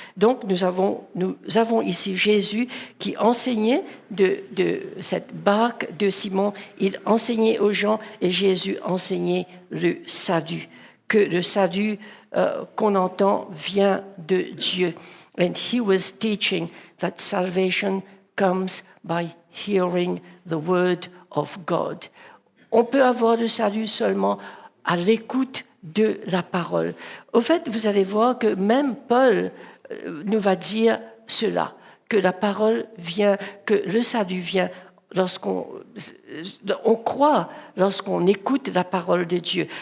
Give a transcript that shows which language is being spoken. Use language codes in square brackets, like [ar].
[fr] Donc nous avons ici Jésus qui enseignait de cette barque de Simon. Il enseignait aux gens et Jésus enseignait le salut. Que le salut qu'on entend vient de Dieu. [en] And he was teaching that salvation comes by hearing the word of God. [fr] On peut avoir le salut seulement à l'écoute de la parole. Au fait, vous allez voir que même Paul nous va dire cela, que la parole vient, que le salut vient lorsqu'on croit, lorsqu'on écoute la parole de Dieu.